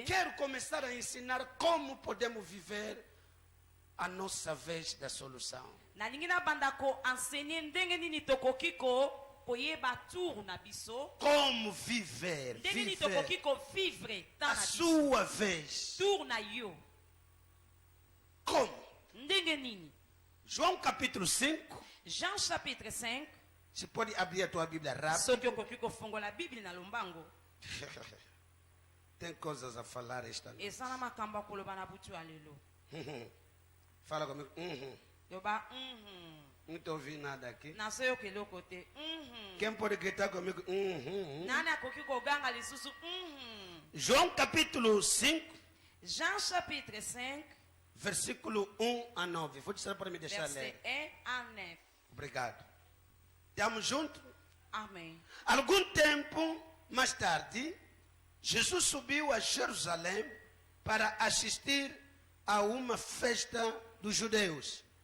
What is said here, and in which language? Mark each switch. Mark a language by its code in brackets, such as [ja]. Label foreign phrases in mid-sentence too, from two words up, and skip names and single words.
[pt] quero começar a ensinar como podemos viver a nossa vez da solução. [ln] nalingi nabanda koensegne ndenge nini tokoki koyeba tour na biso [pt] Como viver, [ln] ndenge nini [pt] viver [ln] tokoki kovivre [pt] a [ln] temps na biso [pt] sua vez. [ln] tour na yo [pt] Como? [ln] ndenge nini. [pt] João capítulo 5. [fr] Jean chapitre 5 [pt] Você pode abrir a tua Bíblia rápido. [ln] soki okoki kofongola bibli na lombango [pt] Tem coisas a falar esta noite. [ln] eza na makambo akoloba na butu ya lelo. [pt] Fala comigo. [ln] loba [pt] Não estou ouvindo nada aqui. [ln] nazoyoka eloko te. [pt] Quem pode gritar comigo? [ln] nani akoki koganga lisusu [pt] João capítulo 5, [fr] Jean chapitre 5 [pt] versículo 1 a 9. Vou dizer para me deixar [fr] verset [pt] ler. [fr] 1 à 9. [pt] Obrigado. Estamos juntos? Amém. Algum tempo mais tarde, Jesus subiu a Jerusalém para assistir a uma festa dos judeus.